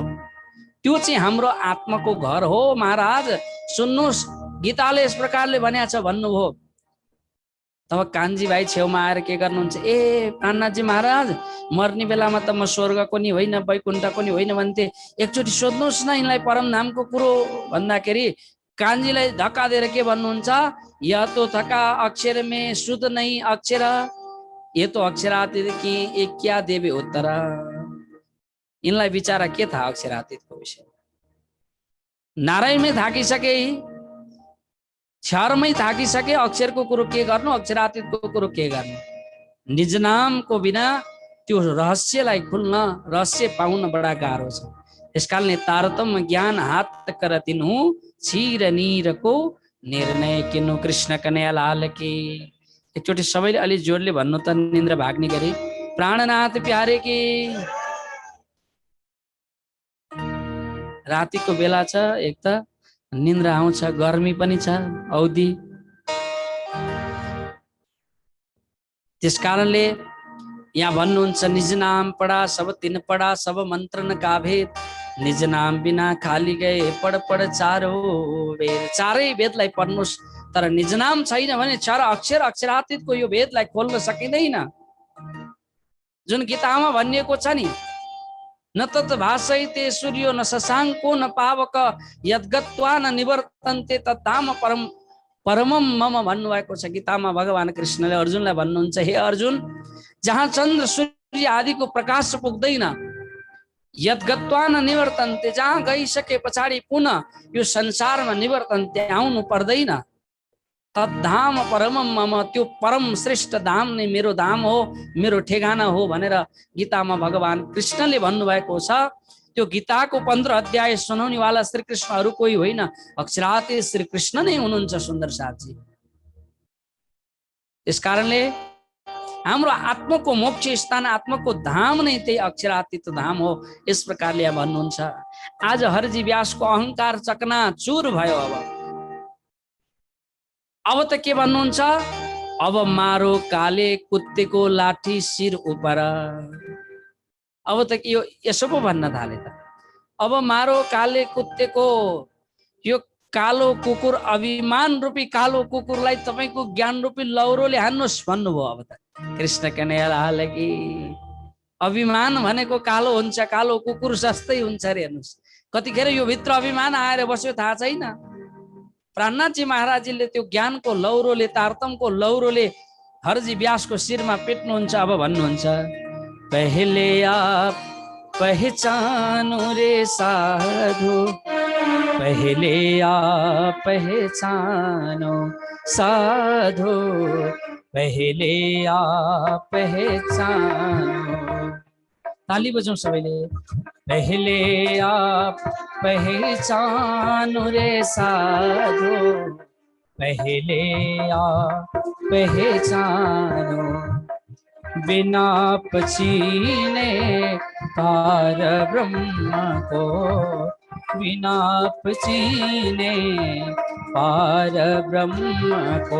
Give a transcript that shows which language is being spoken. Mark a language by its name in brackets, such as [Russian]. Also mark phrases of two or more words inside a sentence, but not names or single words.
[Nepali] त्यो चाहिँ हाम्रो आत्माको घर हो। महाराज सुन्नुहोस्, गीताले यस प्रकारले भनेको छ भन्नुभयो। तब कान्छी भाइ छेउमा आएर के गर्नुहुन्छ, ए प्राणनाथजी महाराज, मर्ने बेलामा त म स्वर्गको नि होइन वैकुण्ठको नि होइन भन्थे, एकचोटि सोध्नुहोस् न यिनलाई परमधामको कुरो भन्दाखेरि कान्छीलाई धक्का दिएर के भन्नुहुन्छ, [Hindi] या तो थका अक्षर में शुद्ध नहीं अक्षर, ये तो अक्षरातीत कि एक क्या देवे उत्तर। [Nepali] यिनलाई विचारा के थाहा अक्षरातीतको विषय? नारायणमै थाकिसके, क्षरमै थाकिसके, अक्षरको कुरो के गर्नु, अक्षरातीतको कुरो के गर्नु? निज नामको बिना त्यो रहस्यलाई खुल्न, रहस्य पाउन बडा गाह्रो छ। [Hindi] यसकारणले तारतम्य ज्ञान हात कर तिन्हु, क्षीर नीरको निर्णय किन्नु। कृष्ण कन्हैयालाल की। [Nepali] एकचोटि सबैले अलि जोडले भन्नु त, निन्द्रा भाग्ने गरी [Hindi] प्राणनाथ प्यारे की। [Nepali] रातिको बेला छ, एक त निन्द्रा आउँछ, गर्मी पनि छ औधी। त्यस कारणले यहाँ भन्नुहुन्छ, [Hindi] निज नाम पढा सब तिन पढा, सब मन्त्र न गाभेद, निज नाम बिना खाली गए पढ पढ चारो वेद। [Nepali] चारै वेदलाई पढ्नुस्, तर निज नाम छैन भने चार अक्षर अक्षरातीतको यो वेदलाई खोल्न सकिँदैन। जुन गीतामा भनिएको छ नि, [Sanskrit] न तत् भाषैते सूर्यो न शशाङ्को न पावक यद्गत्वा न निवर्तन्ते तद्धाम परम परमम मम [Nepali] भन्नुभएको छ गीतामा। भगवान कृष्णले अर्जुनलाई भन्नुहुन्छ, हे अर्जुन, जहाँ चन्द्र सूर्य आदिको प्रकाश पुग्दैन, [Sanskrit] यद्गत्वा न निवर्तन्ते, [Nepali] जहाँ गइसके पछाडि पुनः यो संसारमा निवर्तन्ते आउनु पर्दैन, [Sanskrit] तद्धाम परमम मम, [Nepali] त्यो परम श्रेष्ठ धाम नै मेरो धाम हो, मेरो ठेगाना हो भनेर गीतामा भगवान कृष्णले भन्नुभएको छ। त्यो गीताको 15 अध्याय सुनाउनेवाला श्री कृष्ण अरू कोही होइन, अक्षरातीत श्री कृष्ण नै हुनुहुन्छ सुन्दर साथजी। त्यसकारणले हाम्रो आत्माको मोक्ष स्थान, आत्माको धाम नै त्यही अक्षरातीत धाम हो। यस प्रकारले यहाँ भन्नुहुन्छ। आज हरजी व्यासको अहंकार चकनाचुर भयो। अब त के भन्नुहुन्छ, [Hindi] अब मारो काले कुत्तेको लाठी शिर उपर। [Nepali] अब त यो यसो पो भन्न थाले त, [Hindi] अब मारो काले कुत्तेको, [Nepali] यो कालो कुकुर, अभिमान रूपी कालो कुकुरलाई तपाईको ज्ञान रूपी लौरोले हान्नुहोस् भन्नुभयो। अब त कृष्ण कन्हैयाले कि अभिमान भनेको कालो हुन्छ, कालो कुकुर जस्तै हुन्छ रे। हेर्नुहोस् कतिखेर यो भित्र अभिमान आएर बस्यो थाहा छैन। प्राणनाथजी महाराजले त्यो ज्ञानको लौरोले, तारतमको लौरोले हरजी व्यासको शिरमा पिट्नुहुन्छ। अब भन्नुहुन्छ, [Hindi] पहले आप पहचानो रे साधु, पहले आप पहचानो साधु, पहले आप पहचानो। [Nepali] ताली बजाउँ सबैले। [Hindi] पहले आप पहचानो रे साधु, पहले आप पहचानो, बिना पछीने पार ब्रह्म को, बिना पछीने पार ब्रह्म को।